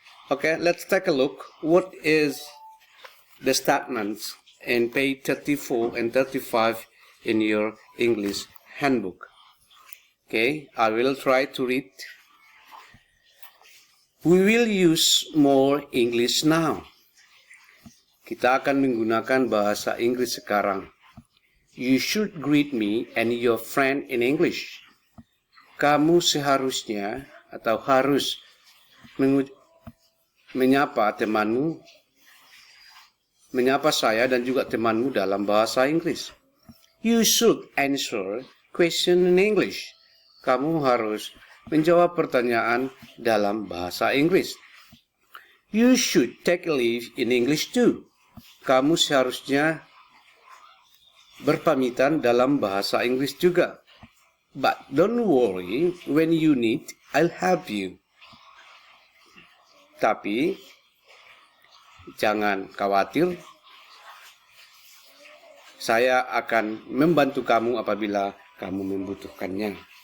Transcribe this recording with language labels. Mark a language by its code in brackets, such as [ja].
[en] Okay, let's take a look. What is the statements in page 34 and 35 in your English handbook? Okay, I will try to read. We will use more English now. [id] Kita akan menggunakan bahasa Inggris sekarang. [en] You should greet me and your friend in English. [id] Kamu seharusnya atau harus menyapa temanmu, menyapa saya dan juga temanmu dalam bahasa Inggris. [en] You should answer question in English. [id] Kamu harus menjawab pertanyaan dalam bahasa Inggris. [en] You should take a leave in English too. [id] Kamu seharusnya berpamitan dalam bahasa Inggris juga. [en] But don't worry, when you need, I'll help you. [id] Tapi jangan khawatir, saya akan membantu kamu apabila kamu membutuhkannya.